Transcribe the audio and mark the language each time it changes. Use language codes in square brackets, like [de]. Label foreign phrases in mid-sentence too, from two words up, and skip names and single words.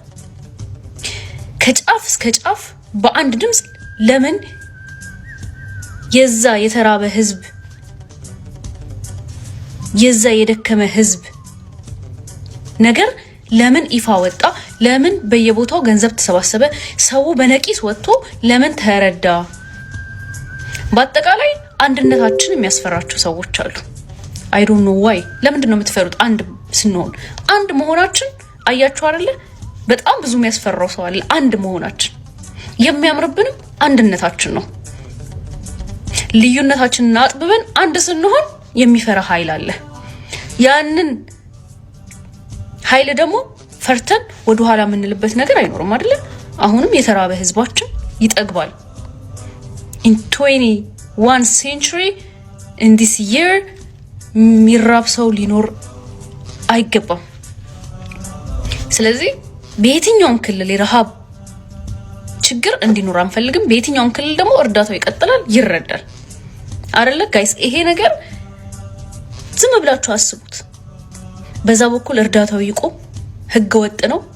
[am] ከጫፍ እስከ ጫፍ በአንድ ድምጽ ለምን የዛ የተራበ ህዝብ የዛ የደከመ ህዝብ ነገር ለምን ይፋ ወጣ ለምን በየቦታው ገንዘብ ተሰባሰበ ሰው በነቂስ ወጥቶ ለምን ተረዳ በአጠቃላይ አንድነታችን የሚያስፈራቸው ሰዎች አሉ [en] I don't know why [am] ለምንድን ነው የምትፈሩት አንድ ስንሆን አንድ መሆናችን አያችሁ አይደለ በጣም ብዙ የሚያስፈራው ሰው አለ አንድ መሆናችን የሚያምርብንም አንድነታችን ነው ልዩነታችንን አጥብበን አንድ ስንሆን የሚፈራ ኃይል አለ ያንን ኃይል ደግሞ ፈርተን ወደ ኋላ የምንልበት ነገር አይኖርም አይደለ አሁንም የተራበ ህዝባችን ይጠግባል [en] in 21 century in this year [am] ሚራብ ሰው ሊኖር አይገባም ስለዚህ በየትኛውም ክልል የረሃብ ችግር እንዲኖር አንፈልግም በየትኛውም ክልል ደግሞ እርዳታው ይቀጥላል ይረዳል አይደለ ጋይስ ይሄ ነገር ዝም ብላችሁ አስቡት በዛ በኩል እርዳታው ይቆም ህገ ወጥ ነው